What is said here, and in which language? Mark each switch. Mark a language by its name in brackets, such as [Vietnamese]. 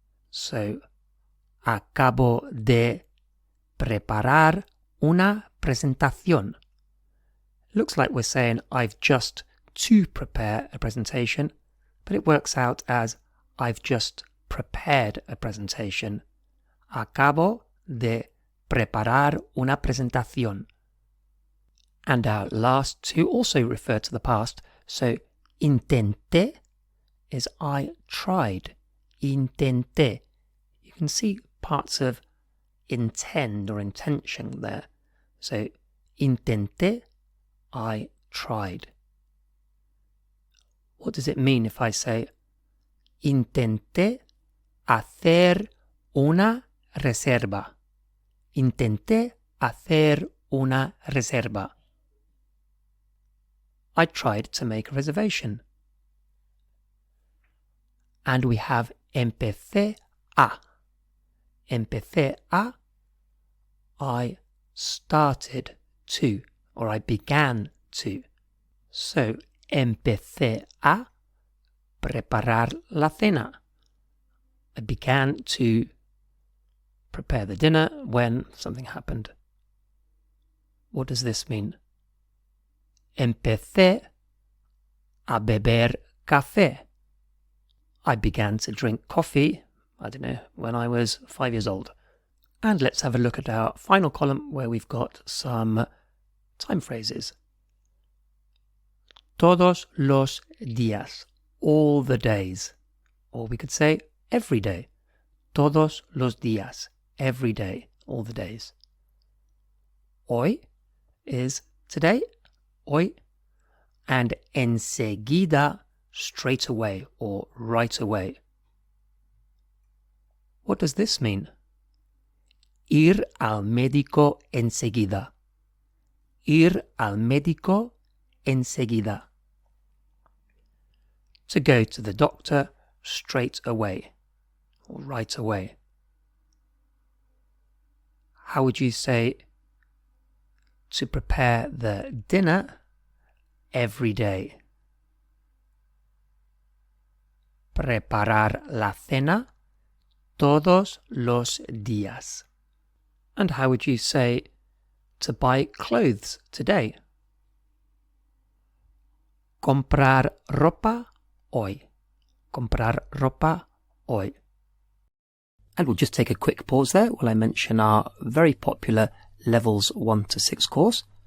[English] So, [Spanish] acabo de preparar una presentación. [English] Looks like we're saying I've just to prepare a presentation, but it works out as I've just prepared a presentation. [Spanish] Acabo de preparar una presentación. [English] And our last two also refer to the past, so intenté is I tried. Intenté. You can see parts of intend or intention there. So intenté, I tried. What does it mean if I say [Spanish] intenté hacer una reserva? Intenté hacer una reserva. [English] I tried to make a reservation. And we have empecé a. Empecé a, I started to, or I began to. [Spanish] So, empecé a preparar la cena. [English] I began to prepare the dinner when something happened. What does this mean? [Spanish] Empecé a beber café. [English] I began to drink coffee, I don't know, when I was 5 years old. And let's have a look at our final column where we've got some time phrases. [Spanish] Todos los días, [English] all the days. Or we could say every day. [Spanish] Todos los días, [English] every day, all the days. Hoy is today, hoy, and enseguida, straight away or right away. What does this mean? [Spanish] Ir al médico enseguida. Ir al médico enseguida. [English] To go to the doctor straight away or right away. How would you say to prepare the dinner every day? [Spanish] Preparar la cena todos los días. [English] And how would you say to buy clothes today? [Spanish] Comprar ropa hoy. Comprar ropa hoy. [English] And we'll just take a quick pause there while I mention our very popular Levels 1 to 6 course.